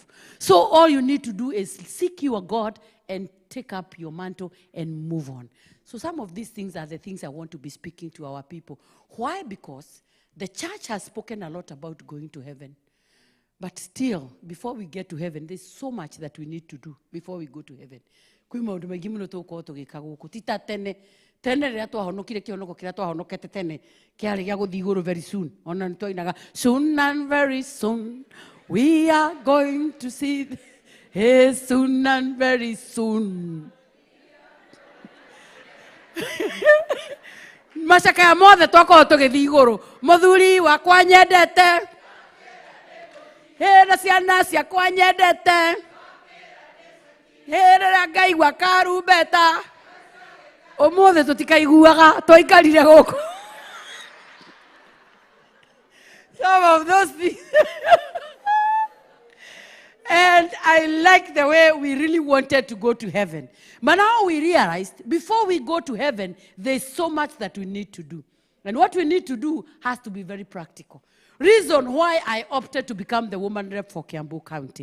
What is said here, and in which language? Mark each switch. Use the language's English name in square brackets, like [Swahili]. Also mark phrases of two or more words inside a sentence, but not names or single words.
[English] So all you need to do is seek your God and take up your mantle and move on. So some of these things are the things I want to be speaking to our people. Why? Because the church has spoken a lot about going to heaven. But still, before we get to heaven, there's so much that we need to do before we go to heaven. [Kikuyu] Kui maundu maingi muno tugukorwo tugika guku tita tene riria twahonokire kionoko kiria twahonokete tene kiari gia guthii iguru [English] very soon. [Kikuyu] Ona nitwainaga [English] soon and very soon we are going to see his soon and very soon. [Kikuyu] Macaka ya mothe twakorwo tugithii iguru muthuri wakwa nyendete na ciana ciakwa nyendete rĩrĩa ngaigua karumbeta ũmũthĩ tũtikaiguaga twaikarire gũkũ. [English] Some of those things. And I like the way we really wanted to go to heaven. But now we realized, before we go to heaven, there's so much that we need to do. And what we need to do has to be very practical. Reason why I opted to become the woman rep for Kiambu County.